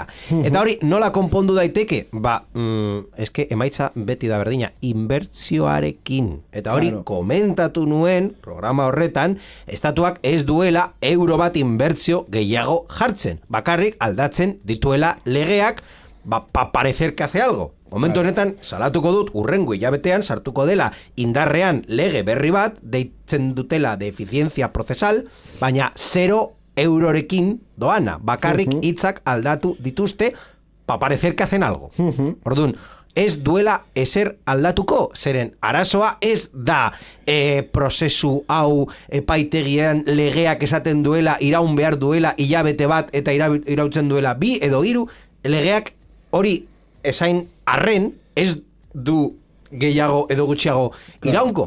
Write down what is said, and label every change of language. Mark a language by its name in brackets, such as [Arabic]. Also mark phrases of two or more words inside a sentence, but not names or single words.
[Basque] Eta hori nola konpondu daiteke? Eske emaitza beti da berdina, inbertsioarekin. Eta hori komentatu nuen programa horretan, estatuak ez duela euro bat inbertsio gehiago jartzen. Bakarrik aldatzen dituela legeak, [Spanish] parecer que hace algo. [Basque] Momentu honetan, salatuko dut, urrengo hilabetean sartuko dela indarrean lege berri bat, deitzen dutela [Spanish] de eficiencia procesal, [Basque] baina 0 eurorekin doana. Bakarrik hitzak aldatu dituzte, [Spanish] parecer que hacen algo. [Basque] Orduan, ez duela ezer aldatuko, zeren arazoa ez da prozesu hau epaitegian legeak esaten duela, iraun behar duela hilabete bat eta irautzen duela 2 edo 3, legeak hori esain arren ez du gehiago edo gutxiago iraunko.